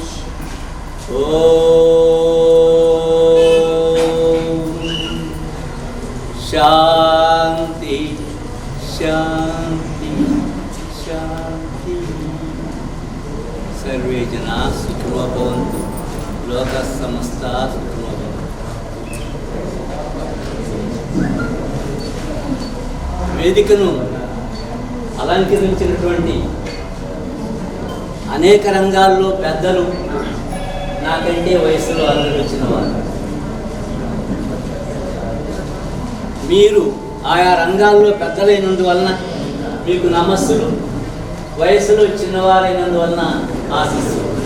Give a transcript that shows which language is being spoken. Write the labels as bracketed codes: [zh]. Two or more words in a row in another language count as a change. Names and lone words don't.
[sa] ॐ शान्ति शान्ति शान्ति। सर्वे जनाः सुखिनो भवन्तु लोकः समस्ताः सुखिनो भवन्तु। [te] వేదికను అలంకరించినటువంటి అనేక రంగాల్లో పెద్దలు, నాకంటే వయసులో అందరూ వచ్చిన వారు, మీరు ఆయా రంగాల్లో పెద్దలైనందువలన మీకు నమస్సులు, వయసులో చిన్నవారైనందువలన ఆశీస్సులు.